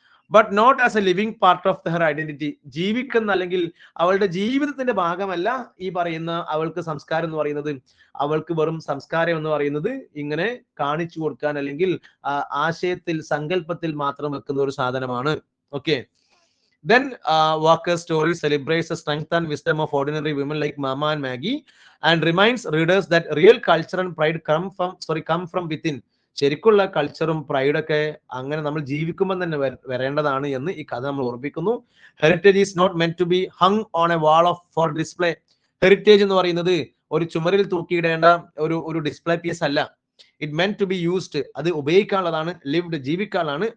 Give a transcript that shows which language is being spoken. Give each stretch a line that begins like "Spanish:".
English: But not as a living part of her identity.
Malayalam: ജീവിക്കുന്ന അല്ലെങ്കിൽ അവളുടെ ജീവിതത്തിന്റെ ഭാഗമല്ല ഈ പറയുന്ന അവൾക്ക് സംസ്കാരം എന്ന് പറയുന്നത്. അവൾക്ക് വെറും സംസ്കാരം എന്ന് പറയുന്നത് ഇങ്ങനെ കാണിച്ചു കൊടുക്കാൻ അല്ലെങ്കിൽ ആശയത്തിൽ, സങ്കല്പത്തിൽ മാത്രം വെക്കുന്ന ഒരു സാധനമാണ്. Okay,
English: Then Walker's story celebrates the strength and wisdom of ordinary women like Mama and Maggie and reminds readers that real culture and pride come from within.
Malayalam: ശരിക്കുള്ള കൾച്ചറും പ്രൈഡൊക്കെ അങ്ങനെ നമ്മൾ ജീവിക്കുമ്പോൾ തന്നെ വരേണ്ടതാണ് എന്ന് ഈ കഥ നമ്മൾ ഓർമ്മിപ്പിക്കുന്നു.
English: Heritage is not meant to be hung on a wall of for display.
Malayalam: Heritage എന്ന് പറയുന്നത് ഒരു ചുമരിൽ തൂക്കിയിടേണ്ട ഒരു ഡിസ്പ്ലേ പീസ് അല്ല.
English: it meant to be used,
Malayalam: അത് ഉപയോഗിക്കാനുള്ളതാണ്.
English: lived,
Malayalam: ജീവിക്കാനുള്ളതാണ്.